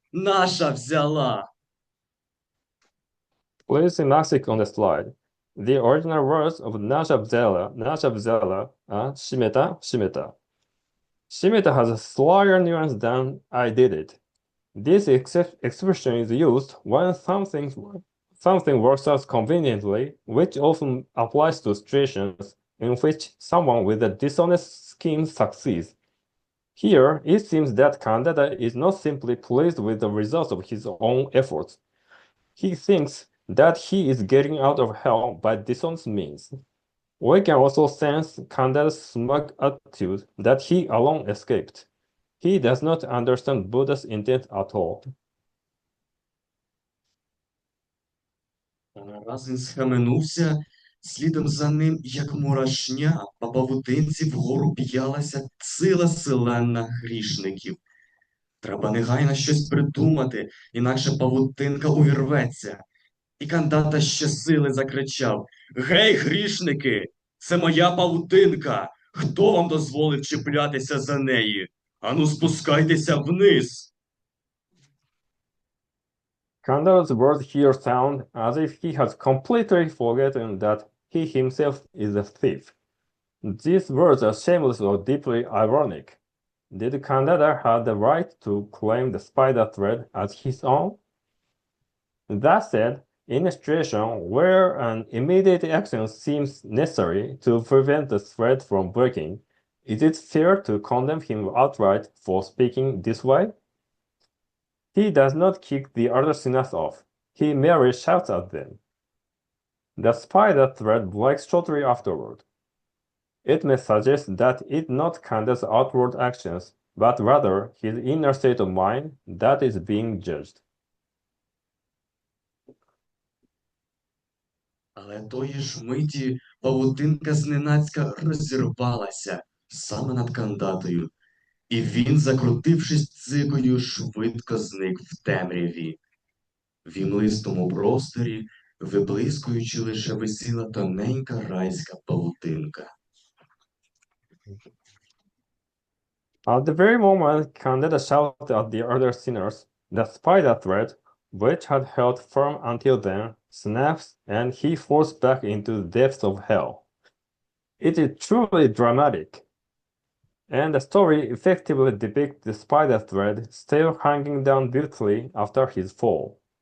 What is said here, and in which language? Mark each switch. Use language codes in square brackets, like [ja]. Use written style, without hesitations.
[uk] Наша взяла!» [en] Please see Mexic on the slide. The original words of [uk] Nasha Vzela [en] are [ja] Shimeta, Shimeta. [en] Shimeta has a slighter nuance than I did it. This expression is used when something works out conveniently, which often applies to situations in which someone with a dishonest scheme succeeds. Here, it seems that Candida is not simply pleased with the results of his own efforts. He thinks that he is getting out of hell by dishonest means. We can also sense Candida's smug attitude that he alone escaped. He does not understand Buddha's intent at all. [uk] Раз він схаменувся, слідом за ним, як мурашня, по павутинці вгору п'ялася ціла селена грішників. Треба негайно щось придумати, інакше павутинка увірветься. І кандата щосили закричав: «Гей, грішники! Це моя павутинка! Хто вам дозволив чіплятися за неї? Ану, спускайтеся вниз!» [en] Candida's words here sound as if he has completely forgotten that he himself is a thief. These words are shameless or deeply ironic. Did Candida have the right to claim the spider thread as his own? That said, In a situation where an immediate action seems necessary to prevent the thread from breaking, is it fair to condemn him outright for speaking this way? He does not kick the other sinners off. He merely shouts at them. The spider thread breaks shortly afterward. It may suggest that it's not Kanda's outward actions, but rather his inner state of mind that is being judged. [uk] Але тої ж миті павутинка зненацька розірвалася саме над Кандатою, і він, закрутившись цикою, швидко зник в темряві. В імлистому просторі, виблискуючи, лише висіла тоненька райська павутинка. [en] At the very moment Candida shouted at the other sinners, the spider thread, which had held firm until then, snaps and he falls back into the depths of hell. It is truly dramatic, and the story effectively depicts the spider thread still hanging down beautifully after his fall.